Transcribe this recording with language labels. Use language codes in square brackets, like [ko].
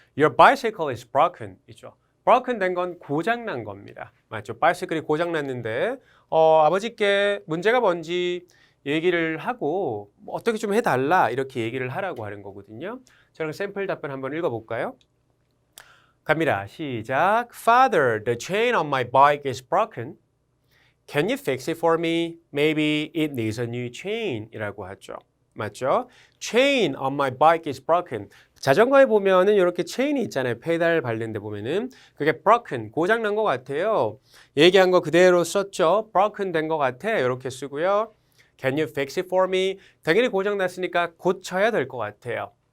[en] Your bicycle is broken. [ko] 이죠. broken 된 건 고장난 겁니다. 맞죠? 바이시클이 고장났는데 아버지께 문제가 뭔지 얘기를 하고 어떻게 좀 해달라 이렇게 얘기를 하라고 하는 거거든요. 저랑 샘플 답변 한번 읽어볼까요? 갑니다. 시작. [en] Father, the chain on my bike is broken. Can you fix it for me? Maybe it needs a new chain [ko] 이라고 하죠. 맞죠? [en] Chain on my bike is broken. [ko] 자전거에 보면은 이렇게 체인이 있잖아요. 페달 밟는 데 보면은 그게 broken, 고장난 것 같아요. 얘기한 거 그대로 썼죠. broken 된 것 같아. 이렇게 쓰고요. [en] Can you fix it for me? [ko] 당연히 고장났으니까 고쳐야 될 것 같아요.